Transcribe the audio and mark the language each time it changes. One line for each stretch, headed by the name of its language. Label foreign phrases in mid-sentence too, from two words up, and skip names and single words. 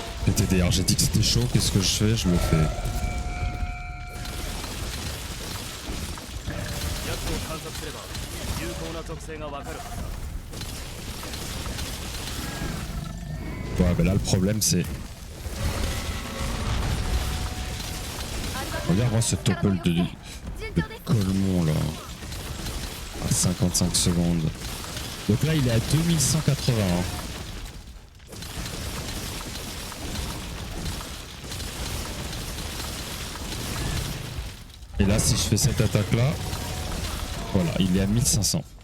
French: TDR, j'ai dit que c'était chaud, qu'est-ce que je fais? Je le fais.
Japanese: 奴を観察すれば有効な属性がわかるはずだ。
French: Ouais, mais là le problème c'est. Regarde-moi ce topple de Colmont là. À 55 secondes. Donc là il est à 2180. Et là si je fais cette attaque là, voilà, il est à 1500.